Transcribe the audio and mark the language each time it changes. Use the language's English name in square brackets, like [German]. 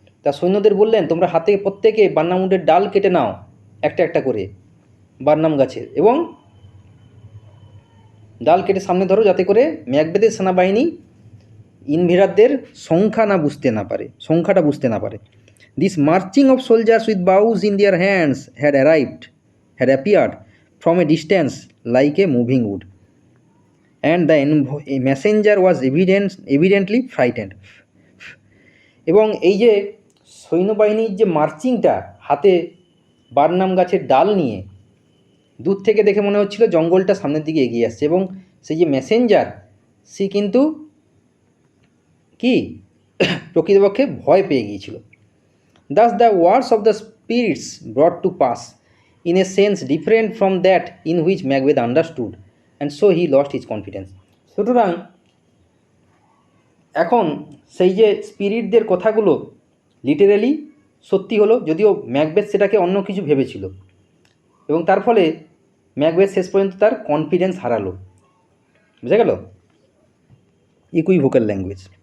[Bangla] তার সৈন্যদের বললেন, তোমরা হাতে প্রত্যেকে বার্নাম উডের ডাল কেটে নাও একটা একটা করে বার্নাম গাছের, এবং ডাল কেটে সামনে ধরো, যাতে করে ম্যাকবেথের সেনাবাহিনী ইনভেডারদের সংখ্যাটা বুঝতে না পারে। [English] This marching of soldiers with bows in their hands had appeared from a distance like a moving wood, and the messenger was evidently frightened. [Bangla] এবং এই যে সৈন্যবাহিনীর যে মার্চিংটা হাতে বার্নাম গাছের ডাল নিয়ে, দূর থেকে দেখে মনে হচ্ছিল জঙ্গলটা সামনের দিকে এগিয়ে আসছে, এবং সেই যে মেসেঞ্জার সে কিন্তু কি প্রকৃতপক্ষে ভয় পেয়ে গিয়েছিল। [English] Thus the words of the spirits brought to pass in a sense different from that in which Macbeth understood, and so he lost his confidence. [Bangla] সুতরাং এখন সেই যে স্পিরিটদের কথাগুলো লিটারেলি সত্যি হলো, যদিও ম্যাকবেথ সেটাকে অন্য কিছু ভেবেছিল, এবং তার ফলে ম্যাকবেথ শেষ পর্যন্ত তার কনফিডেন্স হারালো। বুঝা গেল? Equivocal language.